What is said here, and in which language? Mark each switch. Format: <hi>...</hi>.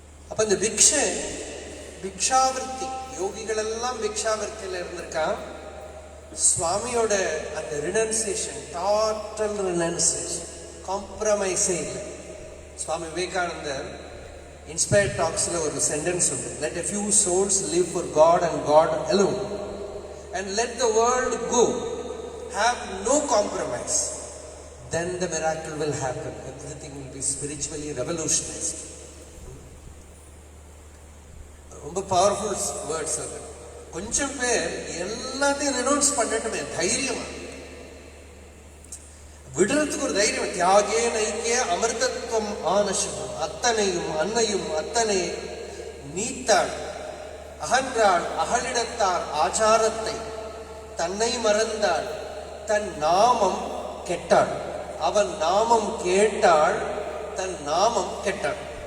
<ta>அப்ப இந்த பிக்ஷாவிருத்தி, யோகிகள் எல்லாம் பிக்ஷாவிருத்தியில இருந்திருக்கான். சுவாமியோட அந்த ரினன்சியேஷன், டோட்டல் ரினன்சியேஷன், காம்ப்ரமைஸே இல்லை. சுவாமி விவேகானந்தர் இன்ஸ்பயர்ட் டாக்ஸ்ல ஒரு சென்டென்ஸ் உண்டு,</ta> <en>let a few souls live for God and God alone and let the world go, have no compromise, then the miracle will happen, everything will be spiritually revolutionized.</en> <ta>ரொம்ப powerful words அது. கொஞ்சம் பேர் எல்லாத்தையும் renounce பண்ணட்டுமே, தைரியமா விடுறதுக்கு ஒரு தைரியம். தியாகே Nike அமிர்தத்துவம் ஆனசும், அத்தனையும் அன்னையும் அத்தனை நீத்தாள் அகன்றாள் அகலிடத்தார் ஆச்சாரத்தை, தன்னை மறந்தாள் தன் நாமம் கெட்டாள், அவன் நாமம் கேட்டாள் தன் நாமம் கெட்டாள்.</ta>